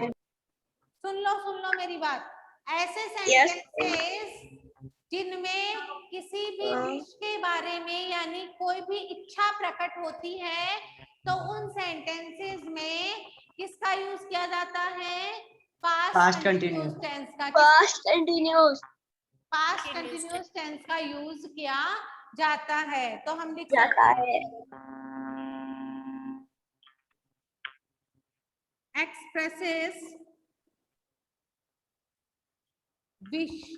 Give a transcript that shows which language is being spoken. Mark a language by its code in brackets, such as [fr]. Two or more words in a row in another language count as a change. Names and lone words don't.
[hi] सुन लो मेरी बात। ऐसे [en] Yes. [hi] सेंटेंसेस जिनमें किसी भी विश के बारे में यानी कोई भी इच्छा प्रकट होती है तो उन सेंटेंसेस में किसका यूज किया जाता है? [en] Past continuous. [hi] टेंस का। [en] Past continuous. past continuous tense [hi] का यूज किया जाता है। तो हम लिख जाता सकते हैं है। [en] expresses wish.